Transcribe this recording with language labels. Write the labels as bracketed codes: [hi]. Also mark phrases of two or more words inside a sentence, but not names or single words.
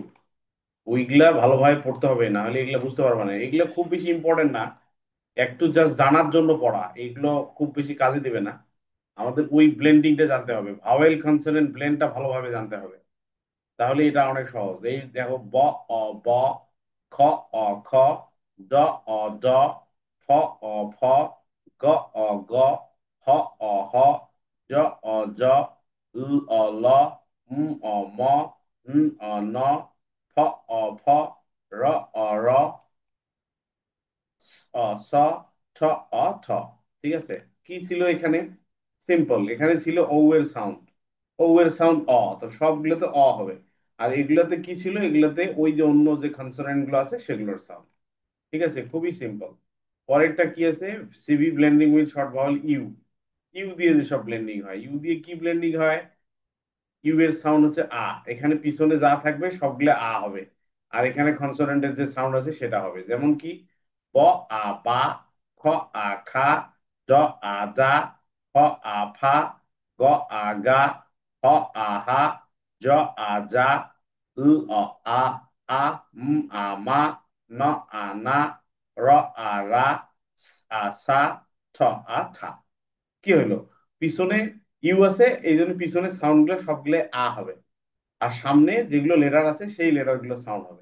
[bn] ওইগুলা ভালোভাবে পড়তে হবে, না হলে এগুলা বুঝতে পারবে না। এগুলো খুব বেশি ইম্পর্টেন্ট না, একটু জাস্ট জানার জন্য পড়া, এগুলো খুব বেশি কাজে দিবে না। আমাদের ওই ব্লেন্ডিংটা জানতে হবে, [en] vowel consonant blendটা [bn] ভালোভাবে জানতে হবে, তাহলে এটা অনেক সহজ। এই দেখো, ব অ ব, খ অ খ, ড অ ড, ফ অ ফ, গ অ গ, হ অ হ, জ অ জ, ল অ ল, অ ম, অ ন, ফ অ ফ, র অ র, স, ঠ অ ঠ। ঠিক আছে? কি ছিল এখানে? সিম্পল, এখানে ছিল ও এর সাউন্ড। ও এর সাউন্ড অ, তো সবগুলোতে অ হবে। আর এগুলোতে কি ছিল? এগুলোতে ওই যে অন্য যে কনসোনেন্ট গুলো আছে সেগুলোর সাউন্ড। ঠিক আছে, খুবই সিম্পল। পরেরটা কি আছে? [en] CV blending with short vowel U. [bn] ইউ দিয়ে যে সব ব্লেন্ডিং হয়, ইউ দিয়ে কি ব্লেন্ডিং হয়? ইউ এর সাউন্ড হচ্ছে আ, এখানে পিছনে যা থাকবে সবগুলো আ হবে, আর এখানে কনসোনেন্টের যে সাউন্ড আছে সেটা হবে। যেমন কি, ব আ বা, খ আ খা, ড আ দা, হ আ ফা, গ আ গা, হ আ হা, জ আ যা, ল অ আ, আ আ মা, ন আ না, র আ রা, স আ সা, ঠ আ ঠা। কি হইলো? পিছনে ইউ আছে, এই জন্য পিছনে সাউন্ড গুলো সবগুলো আ হবে, আর সামনে যেগুলো লেটার আছে সেই লেটার গুলো সাউন্ড হবে।